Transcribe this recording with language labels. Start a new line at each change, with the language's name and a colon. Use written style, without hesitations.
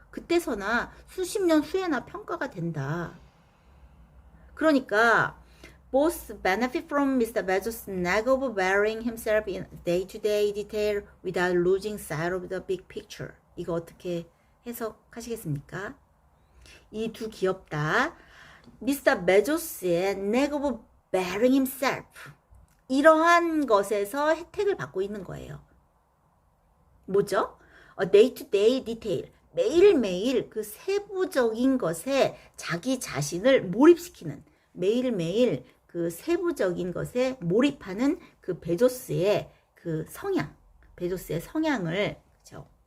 Korean: 그때서나 수십 년 후에나 평가가 된다. 그러니까
English: both benefit from Mr. Bezos' knack of burying himself in day-to-day detail without losing sight of the big picture.
Korean: 이거 어떻게 해석하시겠습니까? 이 두 기업 다 Mr. Bezos의
English: knack of burying himself,
Korean: 이러한 것에서 혜택을 받고 있는 거예요. 뭐죠? day-to-day detail, 매일매일 그 세부적인 것에 자기 자신을 몰입시키는, 매일매일 그 세부적인 것에 몰입하는 그 베조스의 그 성향, 베조스의 성향을, 그죠?